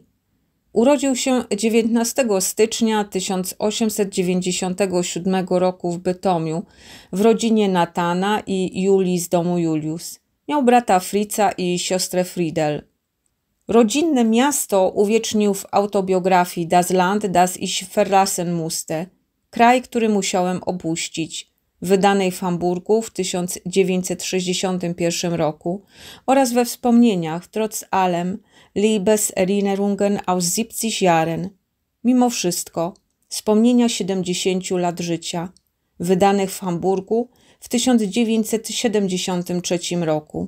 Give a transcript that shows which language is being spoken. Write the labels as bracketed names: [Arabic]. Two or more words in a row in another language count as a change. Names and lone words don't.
[Polish] Urodził się 19 stycznia 1897 roku w Bytomiu w rodzinie Natana i Julii z domu Julius. Miał brata Fritza i siostrę Friedel. Rodzinne miasto uwiecznił w autobiografii Das Land, das ich verlassen musste, kraj, który musiałem opuścić, wydanej w Hamburgu w 1961 roku oraz we wspomnieniach Trotz allem Liebeserinnerungen aus 70 Jahren, mimo wszystko, wspomnienia 70 lat życia, wydanych w Hamburgu w 1973 roku.